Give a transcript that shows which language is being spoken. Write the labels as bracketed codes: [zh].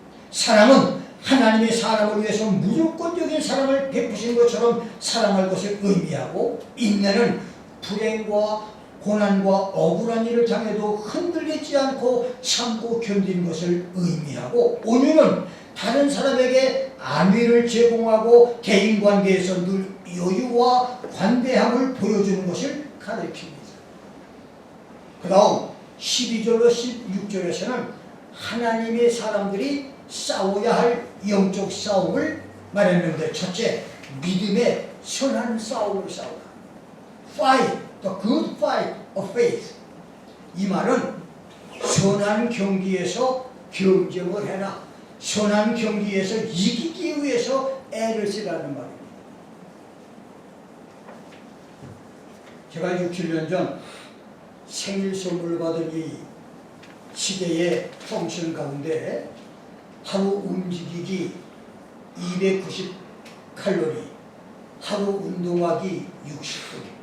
[ko] 사랑은 하나님의 사람을 위해서 무조건적인 사랑을 베푸신 것처럼 사랑할 것을 의미하고, 인내는 불행과 고난과 억울한 일을 당해도 흔들리지 않고 참고 견디는 것을 의미하고, 온유는 다른 사람에게 안위를 제공하고 대인관계에서 늘 여유와 관대함을 보여주는 것을 가리킵니다. 그 다음 12절로 16절에서는 하나님의 사람들이 싸워야 할 영적 싸움을 말했는데, 첫째, 믿음의 선한 싸움을 싸우라. [en] Fight the good fight of faith. [ko] 이 말은 선한 경기에서 경쟁을 해라, 선한 경기에서 이기기 위해서 애를 쓰라는 말입니다. 제가 6, 7년 전 생일 선물 받은 이 시대의 펑션 가운데 하루 움직이기 290칼로리, 하루 운동하기 60분,